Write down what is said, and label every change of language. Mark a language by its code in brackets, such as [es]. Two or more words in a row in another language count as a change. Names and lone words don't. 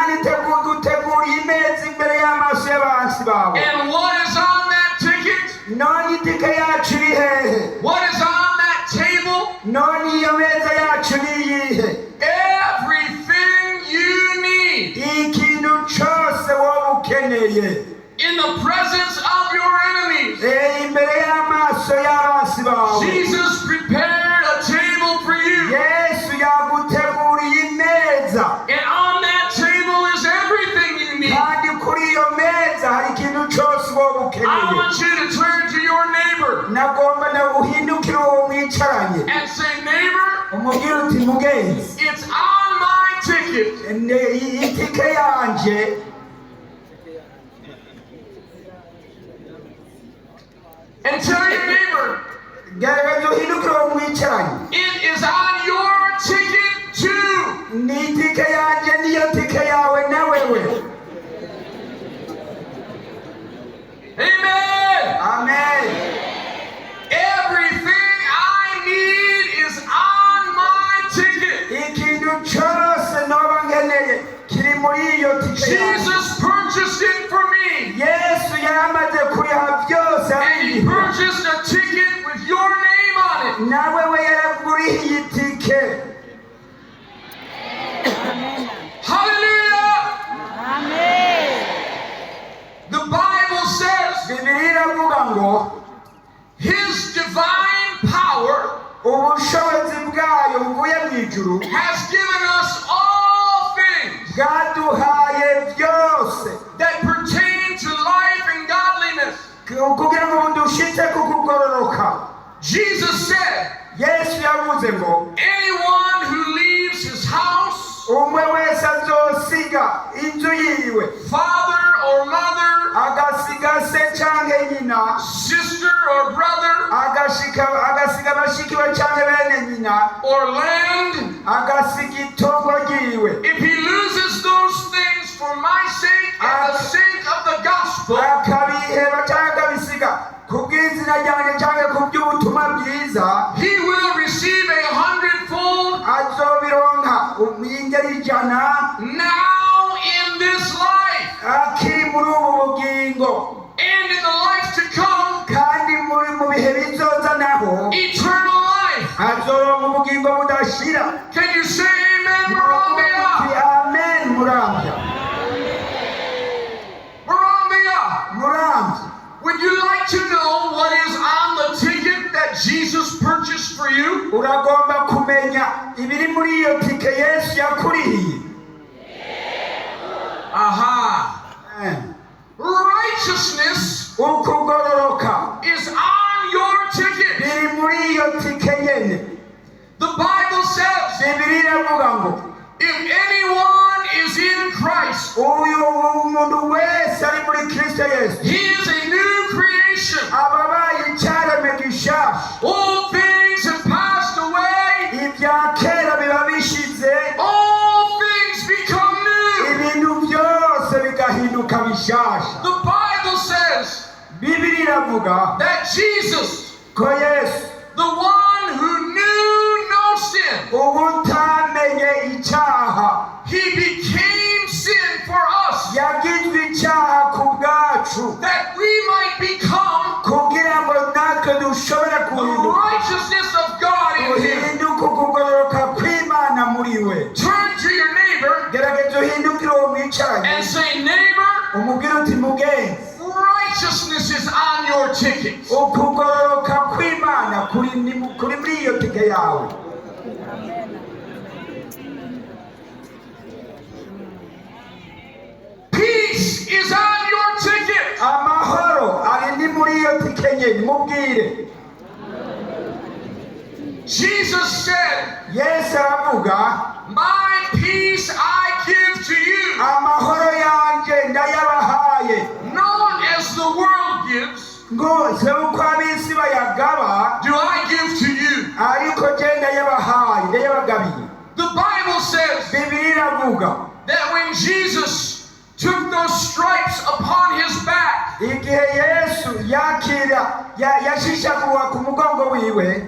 [en] And what is on that ticket? What is on that table? Everything you need in the presence of your [rn] imbere y'amaso y'abasi bawe. [en] Jesus prepared a table for you. [rn] Yesu yaguteguriye imeza, [en] And on that table is everything you need. [rn] kandi kuri iyo meza hari ikintu cyose wowe [en] I [rn] ukeneye. [en] want you to turn to your neighbor [rn] Nagomba na uhindukire uwo mwicaranye [en] and say, neighbor, [rn] umubwire uti mugenzi, [en] it's on my ticket. [rn] itike yanje. [en] And tell your neighbor, [rn] Gerageza uhindukire uwo mwicaranye. [en] it is on your ticket too. [rn] Ni itike yanje niyo tike yawe na wewe. Amen. Amen. [en] Everything I need is on my ticket. [rn] Ikintu cyose noba nkeneye kiri muri iyo tike yanje. [en] Jesus purchased it for me. [rn] Yesu yaramaze kuriha byose [en] And he purchased a ticket with your name on it. [rn] nawe we yaraguriye itike. Hallelujah. Amen. [en] The Bible says [rn] Bibiliya iravuga ngo [en] his divine power [rn] ubushobozi bwayo buvuye mu ijuru [en] has given us all things [rn] bwaduhaye byose [en] that pertain to life and godliness. [rn] kugira ngo dushitse ku kugororoka. [en] Jesus said, [rn] Yesu yavuze ngo [en] anyone who leaves his house, [rn] umwe wese azosiga inzu yiwe, [en] father or mother, [rn] agasiga se canke nyina, [en] sister or brother, [rn] agasiga bashiki we canke bene nyina, [en] or land, [rn] agasiga itongo ryiwe, [en] if he loses those things for my sake and the sake of the gospel, [rn] akabiheba canke akabisiga kubw'izina ryanjye canke kubw'ubutumwa bwiza, [en] he will receive 100-fold [rn] azobironka ingeri ijana [en] now in this life [rn] akiri muri ubu bugingo, [en] and in the life to come, [rn] kandi mu bihe bizoza naho [en] eternal life. [rn] azoronka ubugingo budashira. [en] Can you say amen, Muramvya? Amen. Muramvya. Muramvya, would you like to know what is on the ticket that Jesus purchased for you? [rn] Uragomba kumenya ibiri muri iyo tike Yesu yakurihiye. Aha. Amen. [en] Righteousness [rn] Ukugororoka [en] is on your ticket. [rn] biri muri iyo tike nyene. [en] The Bible says, [rn] Bibiliya iravuga ngo [en] if anyone is in Christ, [rn] uyu umuntu wese ari muri Kristo Yesu [en] he is a new creation. [rn] ababaye icyaremwe gishasha. [en] All things have passed away. [rn] Ibya kera biba bishize, [en] All things become new. [rn] ibintu byose bigahinduka bishasha. [en] The Bible says [rn] Bibiliya iravuga [en] that Jesus, [rn] ko Yesu [en] the one who knew no sin, [rn] ubutamenye icyaha [en] he became sin for us, [rn] yagizwe icyaha ku bwacu [en] that we might become [rn] kugira ngo natwe dushobore [en] the [rn] kuhinduka [en] righteousness of God in him. [rn] uhinduka ukugororoka kw'Imana muri we. [en] Turn to your neighbor [rn] Gerageza uhindukire uwo mwicaranye [en] and say, neighbor, [rn] umubwire uti mugenzi, [en] righteousness is on your ticket. [rn] ukugororoka kw'Imana kuri muri iyo tike yawe. [en] Peace is on your ticket. [rn] Amahoro ari ni muri iyo tike nyene. Mubwire [en] Jesus said, [rn] Yesu aravuga [en] my peace I give to you, [rn] amahoro yanje ndayabahaye, [en] not as the world gives, [rn] ngo se uko ab'isi bayagaba [en] do I give to you. [rn] ariko je ndayabahaye, ndayabagabiye. [en] The Bible says [rn] Bibiliya iravuga [en] that when Jesus took those stripes upon his back, [rn] igihe Yesu yashishagurwa ku mugongo wiwe,